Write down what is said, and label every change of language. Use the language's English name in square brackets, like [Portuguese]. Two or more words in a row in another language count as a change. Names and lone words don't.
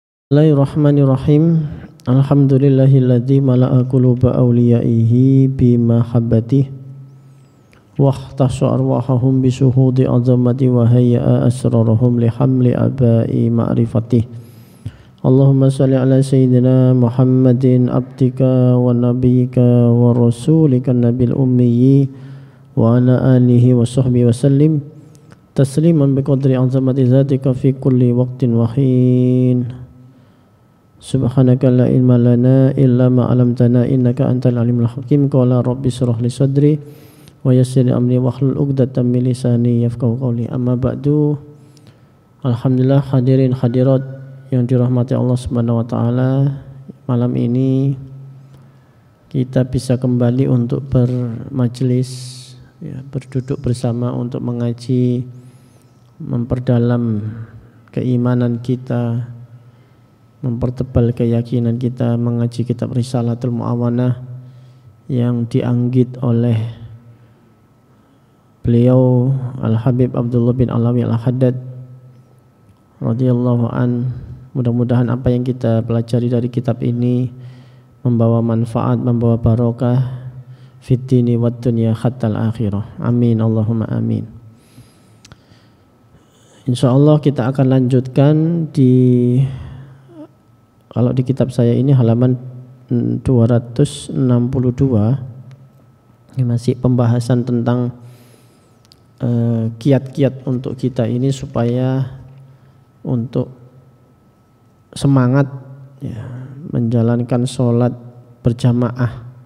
[Arabic] بسم الله الرحمن الرحيم. الحمد لله الذي ملأ قلوب أوليائه بمحبته واختص أرواحهم بشهود عظمته وهيأ أسرارهم لحمل أعباء معرفته. اللهم صل على سيدنا محمد عبدك ونبيك ورسولك النبي الأمي وعلى آله وصحبه وسلم تسليما بقدر عظمة ذاتك في كل وقت وحين. سبحانك لا علم لنا إلا ما علمتنا إنك أنت العليم الحكيم. قال رب اشرح لي صدري ويسر لي أمري واحلل عقدة من لساني يفقهوا قولي. أما بعد. [Indonesian] Alhamdulillah hadirin hadirat yang dirahmati Allah [Arabic] سبحانه وتعالى, [Indonesian] malam ini kita bisa kembali untuk bermajelis, ya, berduduk bersama untuk mengaji, memperdalam keimanan kita, mempertebal keyakinan kita, mengaji kitab Risalatul Mu'awanah yang dianggit oleh beliau Al-Habib Abdullah bin Alawi Al-Haddad [Arabic] رضي الله عنه. [Indonesian] Mudah-mudahan apa yang kita pelajari dari kitab ini membawa manfaat, membawa barokah [Arabic] في الدين والدنيا حتى الآخرة. آمين اللهم آمين. [Indonesian] Insyaallah kita akan lanjutkan kalau di kitab saya ini halaman 262, ini masih pembahasan tentang kiat-kiat untuk kita ini supaya untuk semangat, ya, menjalankan sholat berjamaah.